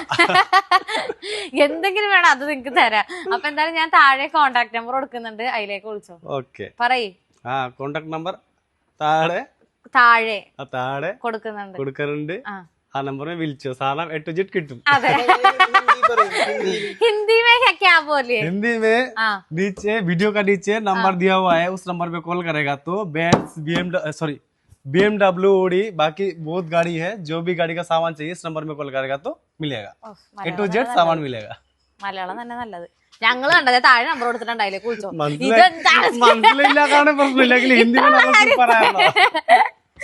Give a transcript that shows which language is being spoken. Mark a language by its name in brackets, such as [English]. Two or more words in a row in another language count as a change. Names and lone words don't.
[Malayalam] എന്തെങ്കിലും വേണം അത് നിങ്ങക്ക് തരാം. അപ്പൊ എന്തായാലും ഞാൻ താഴെ കോണ്ടാക്ട് നമ്പർ കൊടുക്കുന്നുണ്ട്, അതിലേക്ക് വിളിച്ചോ. ഓക്കെ, പറയ്. കോണ്ടാക്ട് നമ്പർ താഴെ കൊടുക്കുന്നുണ്ട്. ആ നമ്പറിൽ വിളിച്ചോ, സാധനം [English] A to Z [Malayalam] കിട്ടും. അതെ, [Hindi] हिंदी में क्या बोलिए? हिंदी में नीचे वीडियो का नीचे नंबर दिया हुआ है, उस नंबर पे कॉल करेगा तो BMW Audi बाकी बहुत गाड़ी है, जो भी गाड़ी का सामान चाहिए इस नंबर में कॉल करेगा तो मिलेगा. [English] A to Z [Hindi] सामान मिलेगा. [Malayalam] മലയാളം തന്നെ നല്ലത്. ഞങ്ങൾ കണ്ടത് താഴെ നമ്പർ കൊടുത്തിട്ടുണ്ടായില്ലേ, കുളിച്ചോ. മനസ്സിലായില്ല, കാരണം പ്രശ്നമില്ലെങ്കിൽ ഹിന്ദി